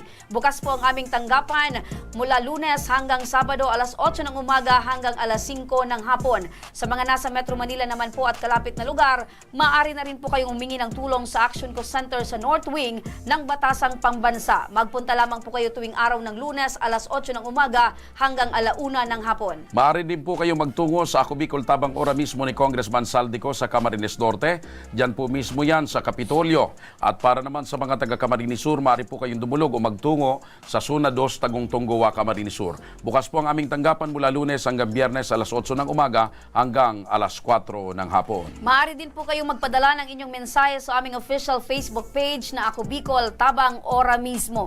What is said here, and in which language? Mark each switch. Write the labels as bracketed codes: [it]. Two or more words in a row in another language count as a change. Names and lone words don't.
[tl] Bukas po ang aming tanggapan mula Lunes hanggang Sabado, alas 8 ng umaga hanggang alas 5 ng hapon. Sa mga nasa Metro Manila naman po at kalapit na lugar, maaari na rin po kayong humingi ng tulong sa Action Co Center sa North Wing ng Batasang Pambansa. Magpunta lamang po kayo tuwing araw ng Lunes, alas 8 ng umaga hanggang alauna ng hapon. Maaari din po kayo magtungo sa Ako Bicol, Tabang Ora mismo ni Congressman Saldico sa Camarines Norte. Diyan po mismo yan sa Kapitolyo. At para naman sa mga taga Camarines Sur, maaari po kayong dumulog o magtungo sa Suna 2 Tagong Tonggowa, Camarines Sur. Bukas po ang aming tanggapan mula Lunes hanggang Biyernes alas 8 ng umaga hanggang alas 4 ng hapon. Maaari din po kayong magpadala ng inyong mensahe sa aming [en] official Facebook page page [tl] na Ako Bicol, tabang ora mismo.